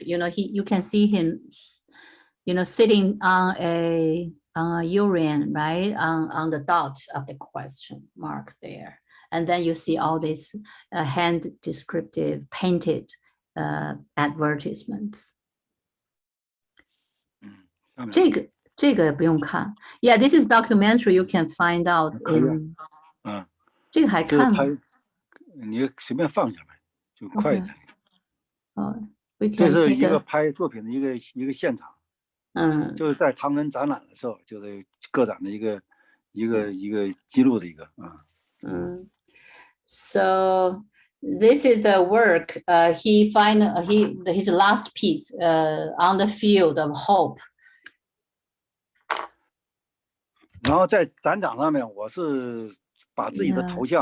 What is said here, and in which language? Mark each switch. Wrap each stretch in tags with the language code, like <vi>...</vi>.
<en>You know, you can see him, you know, sitting on a urine, right, on the dot of the question mark there, and then you see all these hand descriptive painted advertisements.</en> <zh>这个不用看。</zh> <en>Yeah, this is documentary. You can find out in.</en> <zh>这个还看吗？你随便放下来就快一点。这是一个拍作品的一个现场。就是在唐人展览的时候，就是个展的一个记录的一个。</zh> <en>So this is the work his last piece on the field of hope.</en> <zh>然后在展场上面，我是把自己的头像。</zh>